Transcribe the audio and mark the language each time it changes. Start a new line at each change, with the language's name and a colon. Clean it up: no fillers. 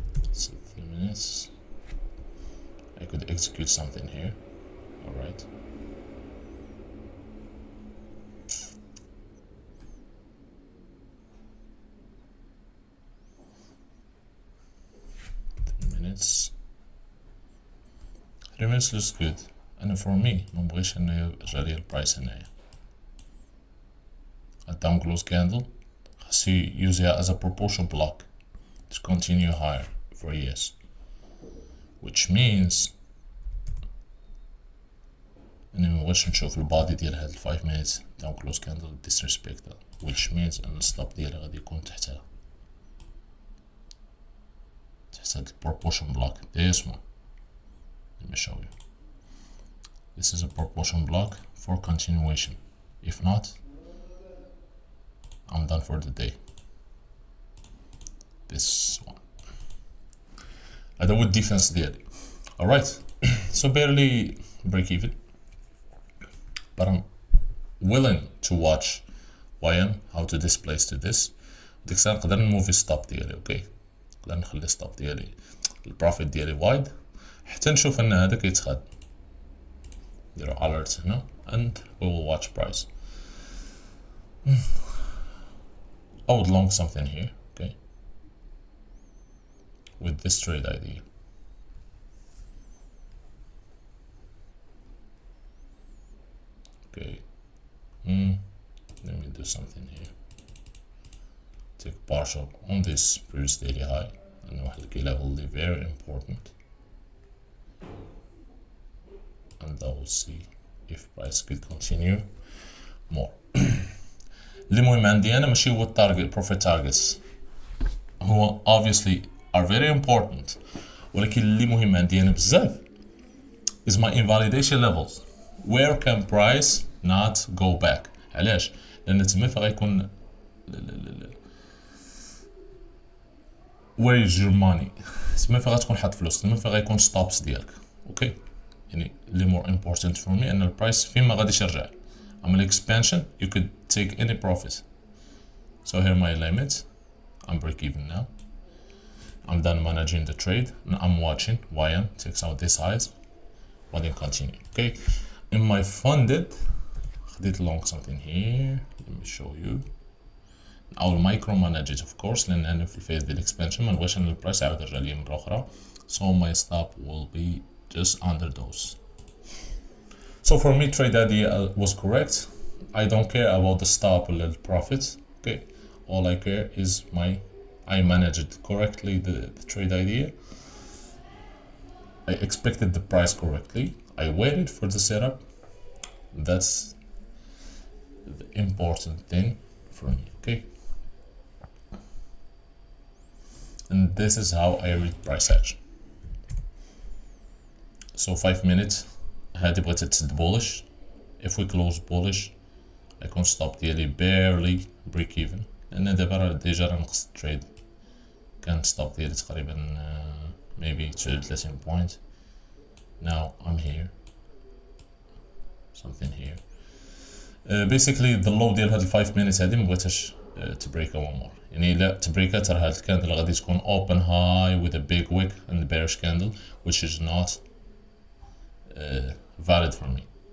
English: So 3 minutes. I could execute something here. All right. Three minutes looks good. And for me,
Arabic: ما نبغيش انه يرجع لي البرايس هنايا.
English: A down close candle.
Arabic: خاصو يوزيها
English: as a proportion block to continue higher for years. Which means
Arabic: اني مبغيش نشوف البادي ديال هاد
English: 5 minutes down close candle disrespect that. Which means
Arabic: ان الستوب ديالي غادي يكون تحتها.
English: تحت proportion block. This one. Let me show you. This is a proportion block for continuation. If not, I'm done for the day. This one. I do with defense daily. Alright. So barely break even. But I'm willing to watch YM how to displace to this.
Arabic: ديك الساعة نقدر نموفي ستوب ديالي اوكي. نقدر نخلي ستوب ديالي البروفيت ديالي وايد حتى نشوف ان هذا كيتخاد. نديرو
English: alert هنا and we will watch price. I would long something here, okay, with this trade idea. Okay, let me do something here. Take partial on this previous daily high and واحد الكي level is very important. And I will see if price could continue more.
Arabic: اللي مهم عندي انا ماشي هو التارجت profit targets، هو
English: obviously are very important،
Arabic: ولكن اللي مهم عندي انا بزاف
English: is my invalidation levels. Where can price not go back؟
Arabic: علاش؟ لان تما فغيكون
English: where is your money،
Arabic: تما فغتكون حاط فلوس، تما فغيكون ستوبس ديالك. اوكي، يعني اللي
English: more important for me
Arabic: ان البرايس فين ما غاديش يرجع.
English: عمل expansion you could take any profit. So here my limit, I'm break even now. I'm done managing the trade. Now I'm watching YM takes out this highs, but then continue. Okay, in my funded, خديت long something here. Let me show you. I'll micromanage it of course
Arabic: لأن أنا في الفيز ديال expansion ما نبغيش أن البرايس يعاود يرجع لي مرة أخرى.
English: So my stop will be just under those. So for me trade idea was correct. I don't care about the stop or the profit. Okay, all I care is I managed correctly the trade idea. I expected the price correctly. I waited for the setup. That's the important thing for me. Okay, and this is how I read price action. So 5 minutes
Arabic: هادي بغيت تسد
English: bullish. If we close bullish I can stop ديالي barely break even
Arabic: لأن دابا ديجا راه نقصت التريد. كان ستوب ديالي تقريبا
English: maybe 30 point. Now I'm here something here. Basically the low ديال هاد 5 minutes
Arabic: هادي مبغيتهاش تبريكا
English: one more.
Arabic: يعني إلا تبريكا ترى هاد الكاندل غادي تكون
English: open high with a big wick and bearish candle which is not valid for me.